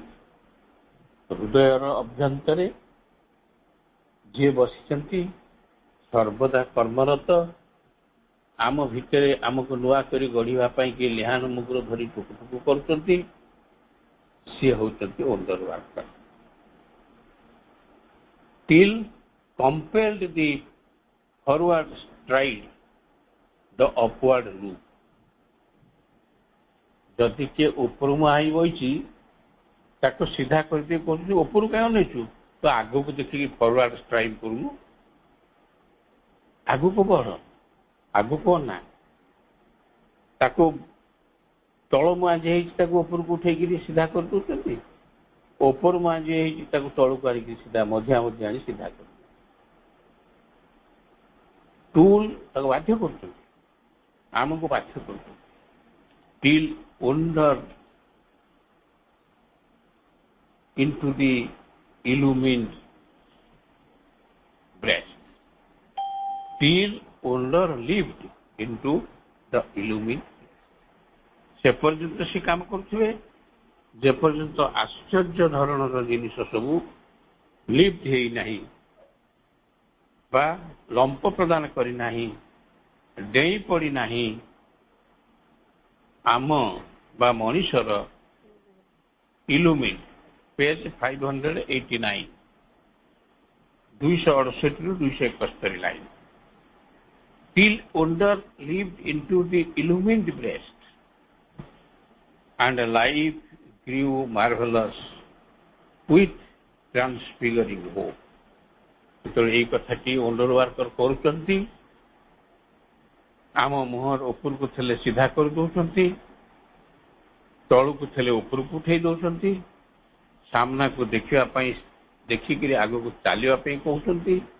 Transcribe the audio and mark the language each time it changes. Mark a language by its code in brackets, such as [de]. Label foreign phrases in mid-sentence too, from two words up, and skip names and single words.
[or] ହୃଦୟର ଅଭ୍ୟନ୍ତରେ ଯିଏ ବସିଛନ୍ତି, ସର୍ବଦା କର୍ମରତ, ଆମ ଭିତରେ ଆମକୁ ନୂଆ କରି ଗଢ଼ିବା ପାଇଁ କିଏ ଲିହାଣ ମୁଗୁର ଧରି ଠୁକୁ ଠୁକୁ କରୁଛନ୍ତି, ସିଏ ହେଉଛନ୍ତି [en] wonder worker. till compelled the forward stride the upward loop। [or] ଯଦି କିଏ ଉପରୁ ମୁହାଁ ବଇଛି ତାକୁ ସିଧା କରିଦେଇ କହୁଛନ୍ତି ଉପରୁ କାହିଁ ଅନେଇଛୁ, ତ ଆଗକୁ ଦେଖିକି [en] forward stride [or] କରୁନୁ, ଆଗକୁ ବଢ, ଆଗକୁ ଅନା। ତାକୁ ତଳ ମୁହାଁ ଯିଏ ହେଇଛି ତାକୁ ଉପରକୁ ଉଠେଇକିରି ସିଧା କରିଦେଉଛନ୍ତି, ଉପରୁ ମୁହାଁ ଯିଏ ହେଇଛି ତାକୁ ତଳକୁ ଆଣିକି ସିଧା ମଝିଆ ଆଣି ସିଧା କରୁଛନ୍ତି। ଟୁଲ ତାକୁ ବାଧ୍ୟ କରୁଛନ୍ତି, ଆମକୁ ବାଧ୍ୟ କରୁଛନ୍ତି। [en] till wonder into the illumined breast, till wonder lived into the illumined। [or] ସେ ପର୍ଯ୍ୟନ୍ତ ସେ କାମ କରୁଥିବେ ଯେପର୍ଯ୍ୟନ୍ତ ଆଶ୍ଚର୍ଯ୍ୟ ଧରଣର ଜିନିଷ ସବୁ ଲିଫ୍ଟ ହେଇନାହିଁ ବା ଲମ୍ପ ପ୍ରଦାନ କରିନାହିଁ, ଡେଇଁ ପଡ଼ିନାହିଁ ଆମ ବା ମଣିଷର ଇଲୁମିନ୍। ପେଜ 589, 268 ରୁ 271 ଲାଇନ୍। [en] till wonder lived into the illumined breast and life grew marvelous with transfiguring hope। [or] ଯେତେବେଳେ ଏଇ କଥାଟି [en] wonder worker [or] କରୁଛନ୍ତି, ଆମ ମୁହଁର ଉପରକୁ ଥିଲେ ସିଧା କରିଦେଉଛନ୍ତି, ତଳକୁ ଥିଲେ ଉପରକୁ ଉଠେଇ ଦେଉଛନ୍ତି, ସାମ୍ନାକୁ ଦେଖିବା ପାଇଁ ଦେଖିକିରି ଆଗକୁ ଚାଲିବା ପାଇଁ କହୁଛନ୍ତି।